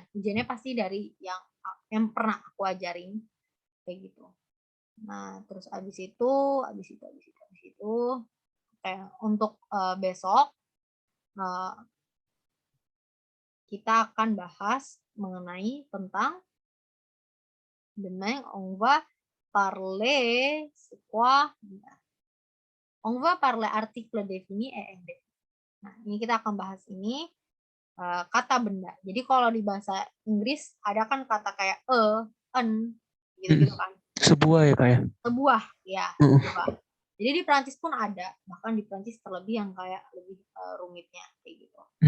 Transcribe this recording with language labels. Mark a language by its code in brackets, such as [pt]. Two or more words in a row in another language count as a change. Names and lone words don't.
[id] Ujiannya pasti dari yang pernah aku ajarin kayak gitu. Nah, terus abis itu kayak untuk besok kita akan bahas mengenai tentang [fr] demain on va parler quoi? On va parler article défini et indéfini. [id] Nah, ini kita akan bahas ini kata benda. Jadi kalau di bahasa Inggris ada kan kata kayak an, gitu-gitu kan. Sebuah ya Kak ya? Sebuah, ya. Sebuah. Jadi di Prancis pun ada, bahkan di Prancis terlebih yang kayak lebih rumitnya kayak gitu.